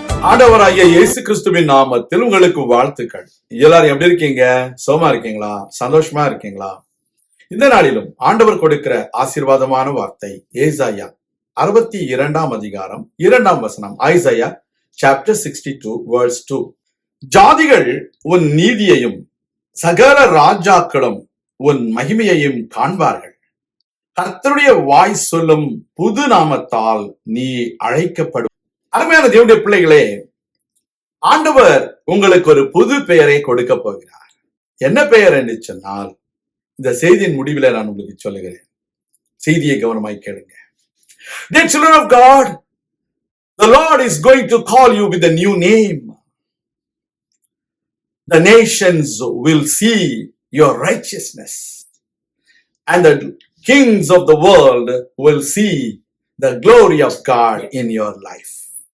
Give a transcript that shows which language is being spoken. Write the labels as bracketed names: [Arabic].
[Tamil] ஆண்டவராகிய இயேசு கிறிஸ்துவின் நாமத்தில் உங்களுக்கு வாழ்த்துக்கள். எல்லாரும் எப்படி இருக்கீங்க? சோமா இருக்கீங்களா? சந்தோஷமா இருக்கீங்களா? இந்த நாளிலும் ஆண்டவர் கொடுக்கிற ஆசீர்வாதமான வார்த்தை ஏசாயா 62 அதிகாரம் 2 வசனம். [English] Isaiah chapter 62 verse 2. [Tamil] ஜாதிகள் உன் நீதியையும் சகல ராஜாக்களும் உன் மகிமையையும் காண்பார்கள். கர்த்தருடைய வாய் சொல்லும் புது நாமத்தால் நீ அழைக்கப்படும். அருமையான தேவனுடைய பிள்ளைகளே, ஆண்டவர் உங்களுக்கு ஒரு புது பெயரை கொடுக்க போகிறார். என்ன பெயர் என்று சொன்னால், இந்த செய்தியின் முடிவில் நான் உங்களுக்கு சொல்லுகிறேன். செய்தியை கவனமாய் கேளுங்க. [English] Dear children of God, the Lord is going to call you with a new name. The nations will see your righteousness, and the kings of the world will see the glory of God in your life.